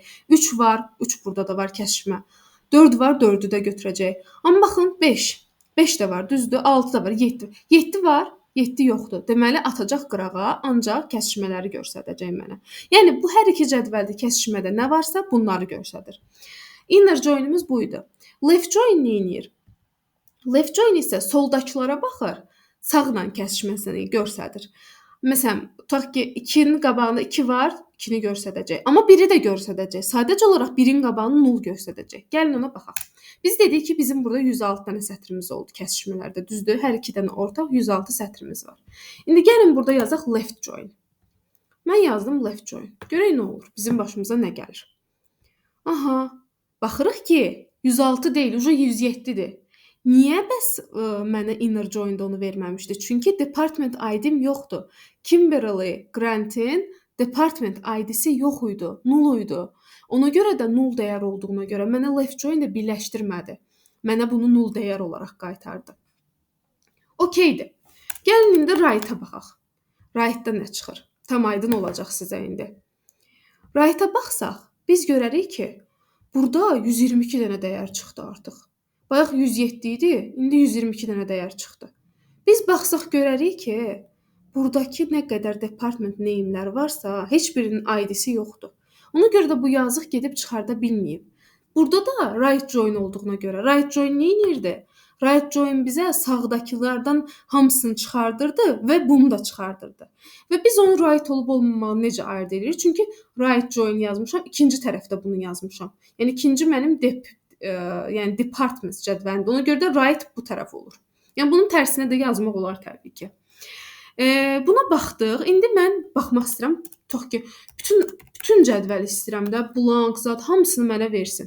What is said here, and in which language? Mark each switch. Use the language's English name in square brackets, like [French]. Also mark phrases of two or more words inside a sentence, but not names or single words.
[Azerbaijani] 3 var, 3 burada da var kəsişmə. 4 var, 4-ü də götürəcək. Amma baxın, 5. 5 də var, düzdür? 6 da var, 7. 7 var, 7 yoxdur. Deməli, atacaq qırağa, ancaq kəsişmələri göstərəcək mənə. Yəni, bu hər iki cədvəldə kəsişmədə nə varsa, bunları göstərir. [English] Inner join- [Azerbaijani] imiz bu idi. [English] Left join [Azerbaijani] nə edir? [English] Left join [Azerbaijani] isə soldakılara baxır, sağla kəsişməsini göstərir. Məsələn, tutaq ki, 2-nin qabağında 2 var, 2-ni göstərəcək. Amma 1-i də göstərəcək. Sadəcə olaraq 1-in qabağını 0 göstərəcək. Gəlin ona baxaq. Biz dedik ki, bizim burada 106 dənə sətrimiz oldu kəsişmələrdə, düzdür? Hər iki dənə ortaq 106 sətrimiz var. İndi gəlin burada yazaq [English] left join. [Azerbaijani] Mən yazdım [English] left join. [Azerbaijani] Görək nə olur? Bizim başımıza nə gəlir? Aha, baxırıq ki, 106 deyil, 107-dir. Niyə bəs mənə [English] inner join- [Azerbaijani] da onu verməmişdi? Çünki [English] department ID- [Azerbaijani] m yoxdur. Kimberly Grant-in [English] department ID- [Azerbaijani] si yox idi, 0 idi. Ona görə də 0 dəyər olduğuna görə mənə [English] left join- [Azerbaijani] də birləşdirmədi. Mənə bunu 0 dəyər olaraq qaytardı. Okeydir. Gəlin indi right-a baxaq. Right-da nə çıxır? Tam aydın olacaq sizə indi. Right-a baxsaq, biz görərik ki, burada 122 dənə dəyər çıxdı artıq. Bayaq 107 idi, indi 122 dənə dəyər çıxdı. Biz baxsaq görərik ki, buradakı nə qədər [English] department name- [Azerbaijani] lər varsa, heç birinin ID-si yoxdur. Ona görə də bu yazıq gedib çıxarda bilməyib. Burada da [English] right join [Azerbaijani] olduğuna görə [English] right join [Azerbaijani] nə edirdi? [English] Right join [Azerbaijani] bizə sağdakılardan hamısını çıxardırdı və bunu da çıxardırdı. Və biz onu right olub olmamağını necə ayırd edirik? Çünki [English] right join [Azerbaijani] yazmışam, ikinci tərəfdə bunu yazmışam. Yəni ikinci mənim yəni department cədvəlində. Ona görə də right bu tərəf olur. Yəni bunun tərsinə də yazmaq olar təbii ki. Buna baxdıq. İndi mən baxmaq istəyirəm. Tutaq ki, bütün cədvəli istəyirəm də, blank, zad hamısını mənə versin.